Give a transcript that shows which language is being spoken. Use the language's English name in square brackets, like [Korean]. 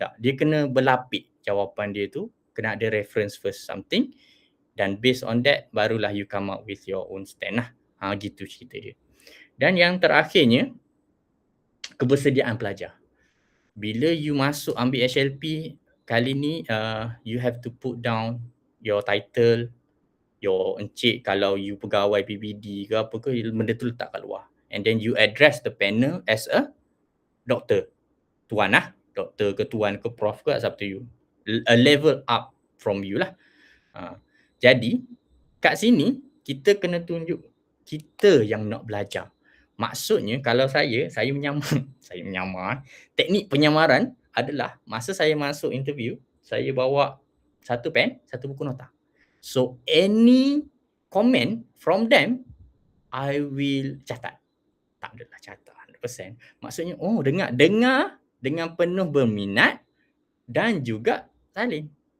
[Malay] Dia kena berlapik jawapan dia tu, kena ada [English] reference first something, dan based on that barulah you come up with your own stand lah. [Malay] Gitu cerita dia. Dan yang terakhirnya, kebersediaan pelajar. Bila you masuk ambil HLP kali ni, [English] you have to put down your title, [Malay] your encik kalau you pegawai PBD ke apa ke, benda tu letak kat luar. [English] And then you address the panel as a doktor. [Malay] Tuan lah. Doktor ke tuan ke prof ke, [English] it's up to you. A level up from you [Malay] lah. Jadi, kat sini, kita kena tunjuk kita yang nak belajar. Maksudnya, kalau saya menyamar. Teknik penyamaran adalah, masa saya masuk interview, saya bawa satu pen, satu buku nota. [English] So, any comment from them, I will catat. [Malay] Tak adalah catat 100%. Maksudnya, dengar dengan penuh berminat dan juga salin.